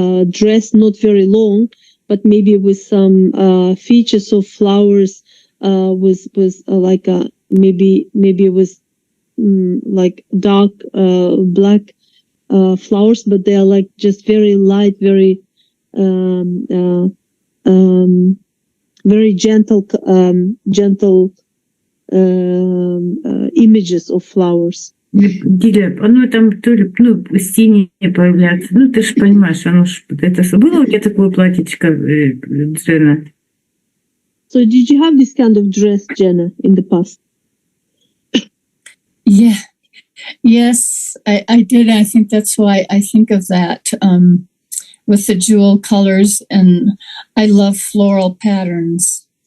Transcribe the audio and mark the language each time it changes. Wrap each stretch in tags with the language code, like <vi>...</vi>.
<en>dress, not very long, but maybe with some features of flowers, with like maybe it was like dark black flowers, but they are like just very light, very very gentle images of flowers.</en> <ru>Диля, оно там то ли, синее появляется. Ну, ты же понимаешь, оно ж это было у тебя такое платьечко, Джена?</ru> <en>So did you have this kind of dress, Jenna, in the past? Yeah. Yes, I did. I think that's why I think of that with the jewel colors, and I love floral patterns.</en>